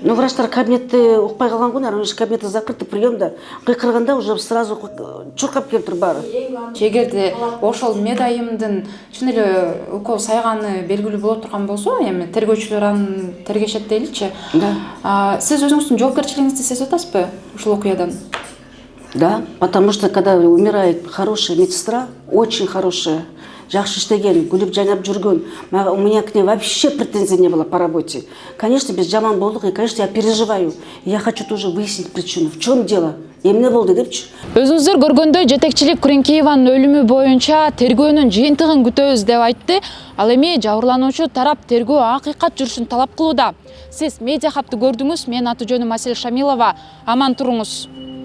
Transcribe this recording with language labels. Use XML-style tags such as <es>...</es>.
<ky>Ну, врачтар кабинетте укпай калган го, наверное,</ky> <ru>кабинеты закрыты,</ru> <ky>приемда. Кыйкырганда уже сразу чуркап келиптир баары. Эгерде ошол медайымдын чын эле укол сайганы белгилүү боло турган болсо, эми тергөөчүлөр аны тергешет дейли-чи. Да. Сиз өзүңүздүн жоопкерчилигиңизди сезип атасызбы ушул окуядан?</ky> <ru>Да, потому что когда умирает хорошая медсестра, очень хорошая,</ru> <ky>жакшы иштеген, күлүп жайнап жүргөн,</ky> <ru>у меня к ней вообще претензий не было по работе. Конечно,</ru> <ky>биз жаман болдук,</ky> <ru>и, конечно, я переживаю. Я хочу тоже выяснить причину. В чем дело?</ru> <ky>Эмне болду депчи. Өзүңүздөр көргөндөй жетекчилик Куренкееванын өлүмү боюнча тергөөнүн жыйынтыгын күтөбүз деп айтты. Ал эми жабырлануучу тарап тергөө акыйкат жүрүшүн талап кылууда. Сиз медиа хабты көрдүңүз. Менин аты жөнүм Асель Шамилова. Аман туруңуз.</ky>